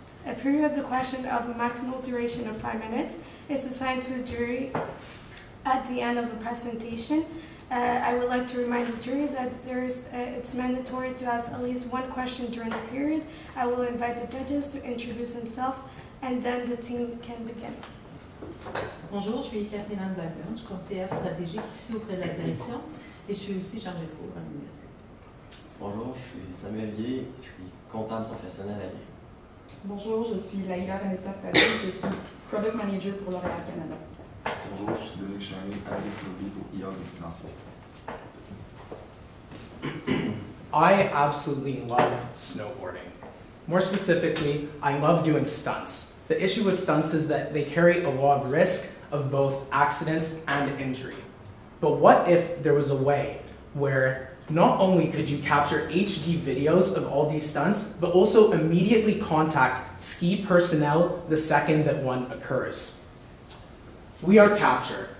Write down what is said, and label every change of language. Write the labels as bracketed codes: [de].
[en] A period of the question of a maximum duration of 5 minutes is assigned to the jury at the end of the presentation. I would like to remind the jury that it's mandatory to ask at least one question during the period. I will invite the judges to introduce themselves and then the team can begin. [fr] Bonjour, je suis Catherine Blackburn, je suis conseillère stratégique ici auprès de la direction et je suis aussi chargée de cours à l'université. Bonjour, je suis Samuel Guy, je suis comptable professionnel à l'IRI. Bonjour, je suis Laïla Vanessa Fallon, je suis Product Manager pour L'Oréal Canada. Bonjour, je suis Dominique Charnier, analyste stratégique pour IA financier. [en] I absolutely love snowboarding. More specifically, I love doing stunts. The issue with stunts is that they carry a lot of risk of both accidents and injury. But what if there was a way where not only could you capture HD videos of all these stunts, but also immediately contact ski personnel the second that one occurs? We are Capture.